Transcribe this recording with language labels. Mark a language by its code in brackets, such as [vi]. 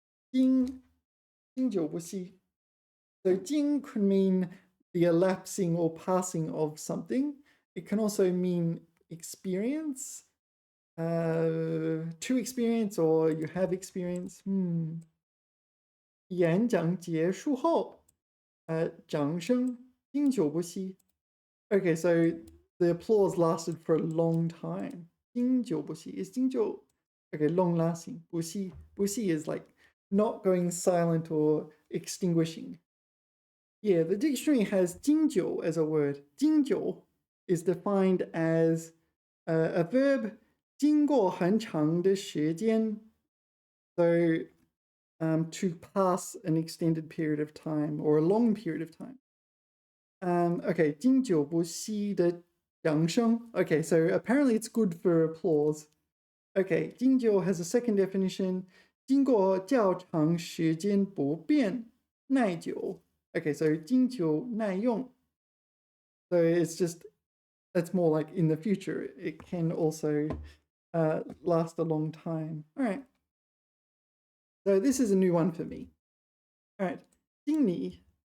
[zh] 经久不息. [en] So 经 could mean the elapsing or passing of something. It can also mean experience, to experience, or you have experience. [zh] 演讲结束后，掌声经久不息. [en] Okay, so the applause lasted for a long time. [zh] 经久不息 [en] is 经久.Okay, long lasting. 不息 is like not going silent or extinguishing. Yeah, the dictionary has 经久 as a word. 经久 is defined as a verb 经过很长的时间. So to pass an extended period of time or a long period of time. Okay, [zh] 经久不息的掌声. [en] Okay, so apparently it's good for applause. Okay, 经久 has a second definition. [zh] 经过较长时间不变耐久. [en] Okay, so [zh] 经久耐用. [en] So it's just, that's more like in the future. It can also last a long time. All right. So this is a new one for me. All right, 敬你.